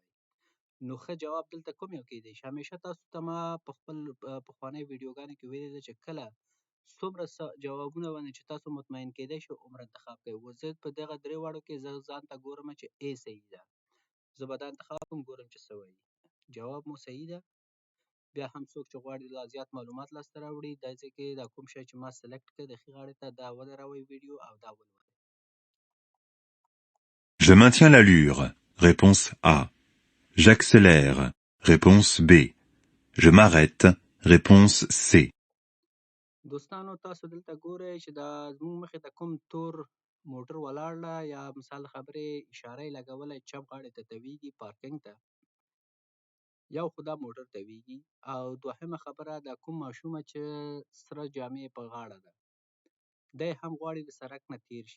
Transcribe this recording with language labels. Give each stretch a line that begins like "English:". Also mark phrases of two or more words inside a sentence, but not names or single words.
Pashto: نو ښه جواب دلته کوم یو کیدی شي؟ همیشه تاسو ته ما په خپل پخوانیو ویډیوګانو کې ویلي ده چې کله څومره جوابونه باندې چې تاسو مطمئن کیدی شئ عمره انتخاب کوئ. زه په دغه درې واړو کې زه ځان ته ګورم چې A صحیح ده. زه به دا انتخاب کوم، ګورم چې څه وایي. جواب مو صحیح ده. بیا هم څوک چې غواړي لا زیات معلومات لاسته راوړي دا ځای کې دا کوم شی چې ما سلیکټ کړ د ښي غاړې ته دا ودروئ ویډیو او دا ولولئ.
French: Je maintiens l'allure. Réponse A. J'accélère. Réponse B. Je m'arrête. Réponse C.
Pashto: دوستانو تاسو دلته ګورئ چې دا زموږ مخې ته کوم تور موټر ولاړ ده یا مثال خبرې اشاره یې لګولی چپ غاړې ته تویږي پارکینګ ته. یو خو دا موټر تویږي او دوهمه خبره دا کوم ماشومه چې سره جامې په غاړه ده دی هم غواړي د سړک نه تیر شي.